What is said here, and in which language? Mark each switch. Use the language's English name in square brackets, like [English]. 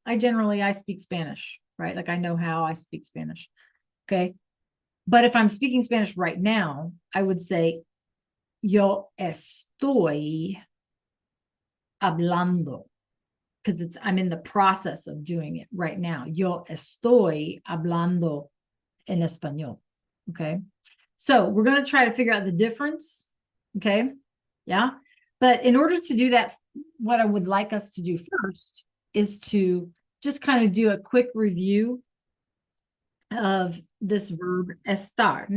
[English] I speak Spanish, right? Like, I know how I speak Spanish, okay? But if I'm speaking Spanish right now, I would say, [Spanish] yo estoy hablando, [English] because I'm in the process of doing it right now. [Spanish] Yo estoy hablando en español. [English] Okay. So we're going to try to figure out the difference. Okay. Yeah. But in order to do that, what I would like us to do first is to just kind of do a quick review of this verb estar.